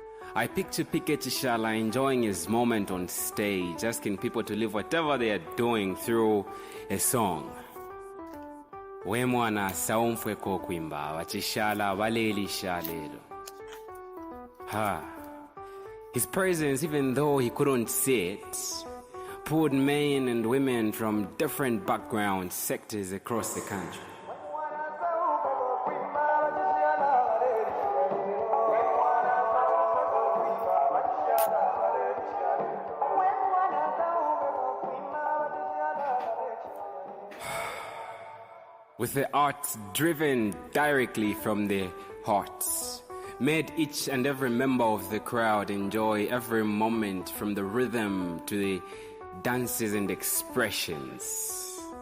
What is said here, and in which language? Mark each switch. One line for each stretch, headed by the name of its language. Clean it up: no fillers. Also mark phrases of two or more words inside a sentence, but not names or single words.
English: I picture Piquet Tishala enjoying his moment on stage, asking people to live whatever they are doing through a song.
Bemba: We mwana saumfweko kwimba wachishala walelisha lelo.
English: His presence, even though he couldn't see it, pulled men and women from different backgrounds, sectors across the country. With the arts driven directly from their hearts, made each and every member of the crowd enjoy every moment, from the rhythm to the dances and expressions.